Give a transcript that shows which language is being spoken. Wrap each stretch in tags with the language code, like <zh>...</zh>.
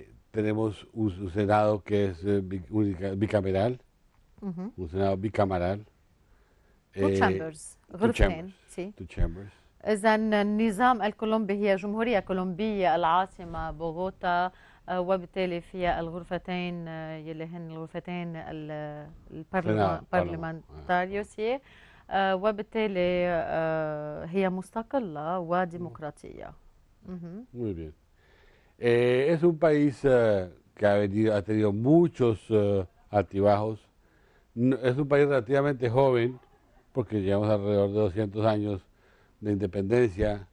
<es>Tenemos un Senado que es bicameral, Ujú. un Senado bicameral.</es> <en>Two chambers,</en> <ar>غرفتين.</ar> <en>chambers.</en> <es>سي.</es> <en>Two chambers.</en> <ar>إذا النظام الكولومبي هي جمهورية كولومبية العاصمة بوغوتا، وبالتالي فيها الغرفتين يلي هن الغرفتين البرلمانتاريوسية، وبالتالي هي مستقلة وديمقراطية. مهم.</ar> <es>Muy bien. Es un país que ha tenido muchos altibajos. Es un país relativamente joven, porque llevamos alrededor de 200 años de independencia.</es>